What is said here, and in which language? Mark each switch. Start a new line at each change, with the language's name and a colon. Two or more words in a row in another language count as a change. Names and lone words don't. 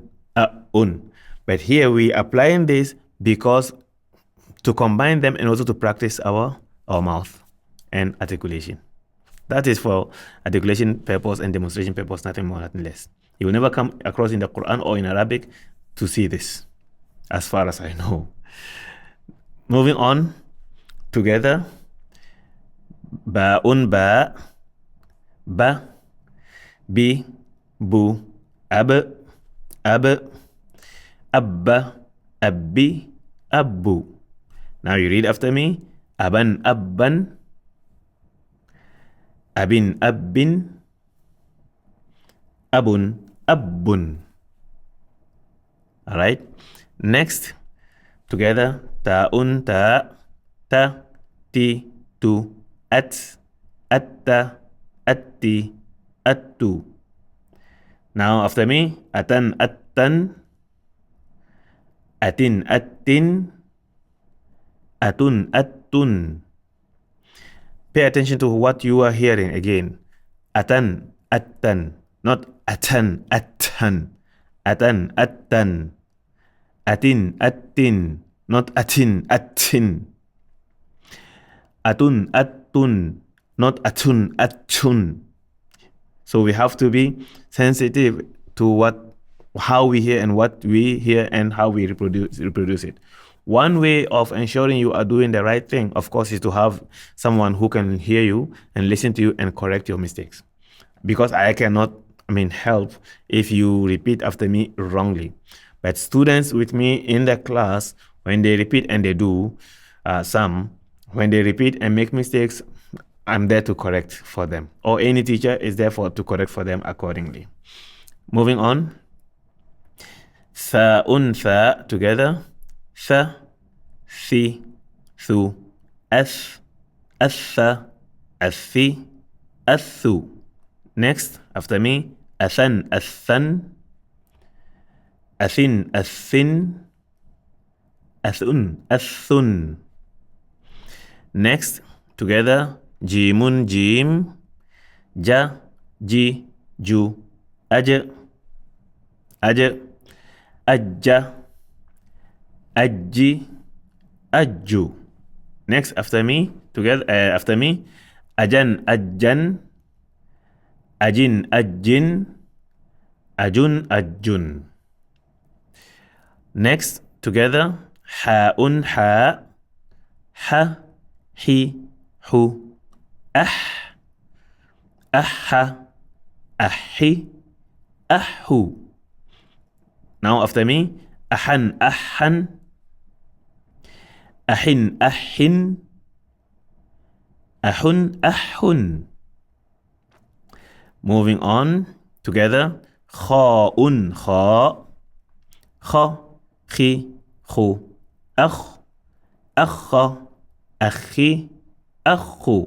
English: But here we are applying this because to combine them and also to practice our mouth and articulation. That is for articulation purpose and demonstration purpose, nothing more, nothing less. You will never come across in the Quran or in Arabic to see this, as far as I know. Moving on, together.
Arabic: باءٌ بَ بِ بُ أَبْ أَبَّ أَبِّ أَبُّ.
English: Now you read after me.
Arabic: أَبًا أَبًّا أَبٍ أَبٍّ أَبٌ أَبٌّ.
English: All right. Next, together.
Arabic: تاءٌ تَ تِ تُ, أَتَّ أَتِّ أَتُّ.
English: Now after me.
Arabic: أَتًا أَتًّا أَتٍ أَتٍّ أَتٌ أَتٌّ.
English: Pay attention to what you are hearing again.
Arabic: أَتًا أَتًّا, not أَتًا أَتًّا. أَتًا أَتًّا. أَتٍ أَتٍّ, not أَتٍ أَتٍّ. أَتٌ أَتٌّ, not أَتٌ أَتٌّ.
English: So we have to be sensitive to how we hear and what we hear and how we reproduce it. One way of ensuring you are doing the right thing, of course, is to have someone who can hear you and listen to you and correct your mistakes. Because I cannot, help if you repeat after me wrongly. But students with me in the class, when they repeat and they do when they repeat and make mistakes, I'm there to correct for them. Or any teacher is there to correct for them accordingly. Moving on.
Arabic: ثاءٌ ثَ, together. ثَ ثِ ثُ أَثْ أَثَ أَثِ أَثُ.
English: Next, after me.
Arabic: أَثًا أَثًا أَثٍ أَثٍ أَثٌ أَثٌ.
English: Next, together.
Arabic: جيمٌ جيم جَ جِ جُ أَجَ أَجَّ أَجِّ أَجُّ.
English: Next, after me, together. After me.
Arabic: أَجًا أَجًّا أَجٍ أَجٍّ أَجٌ أَجٌّ.
English: Next, together.
Arabic: حاءٌ حَ حَ حِ حُ أَحَ أَحِ, أَحُ.
English: Now after me.
Arabic: أَحًا أَحًا أَحٍ أَحٍ أَحٌ أَحٌ.
English: Moving on, together.
Arabic: خاءٌ خَ خَ خِ خُ أَخْ أَخَ أَخِ أَخُ.